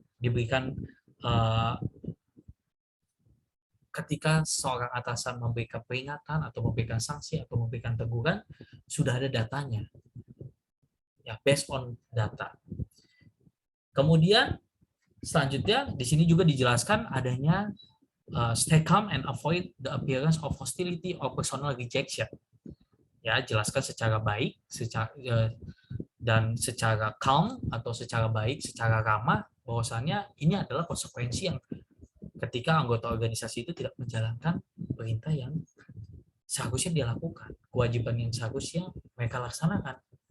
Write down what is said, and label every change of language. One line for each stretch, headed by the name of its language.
Indonesian: Diberikan ketika seorang atasan memberikan peringatan atau memberikan sanksi atau memberikan teguran, sudah ada datanya. Ya,
English: based on data.
Indonesian: Kemudian selanjutnya di sini juga dijelaskan adanya
English: stay calm and avoid the appearance of hostility or personal rejection.
Indonesian: Ya, jelaskan secara baik, dan secara calm atau secara baik, secara ramah, bahwasannya ini adalah konsekuensi yang ketika anggota organisasi itu tidak menjalankan perintah yang seharusnya dia lakukan, kewajiban yang seharusnya mereka laksanakan.